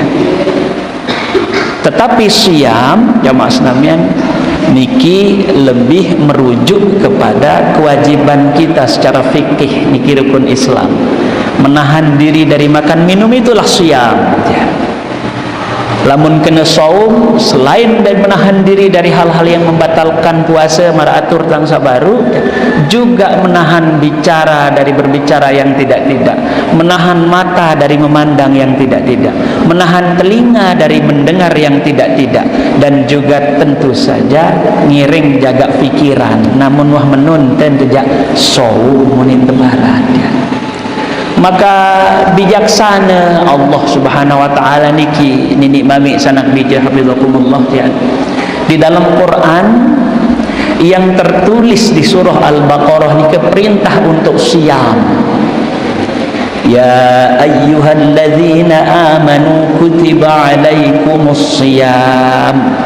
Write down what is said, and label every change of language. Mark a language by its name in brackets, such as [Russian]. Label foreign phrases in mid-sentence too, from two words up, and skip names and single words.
[Indonesian] Tetapi siam jamaah sekalian niki lebih merujuk kepada kewajiban kita secara fikih niki rukun Islam. Menahan diri dari makan minum itulah siam. Lamun kena saum, selain dari menahan diri dari hal-hal yang membatalkan puasa [Sasak] maratur tang sabaru, [Indonesian] juga menahan bicara dari berbicara yang tidak-tidak, menahan mata dari memandang yang tidak-tidak, menahan telinga dari mendengar yang tidak-tidak, dan juga tentu saja ngiring jaga pikiran. [Sasak] Namun wah menunten sejak saum munin tebaran ya. [Indonesian] Maka bijaksana Allah [Arabic] Subhanahu wa taala [Indonesian] niki [Sasak] ninik mami sanak bijak [Indonesian] hafizakumullah ya. Di dalam Quran yang tertulis di surah Al-Baqarah niki perintah untuk siam. [Arabic] Ya ayyuhalladzina amanu kutiba alaikumus siyam.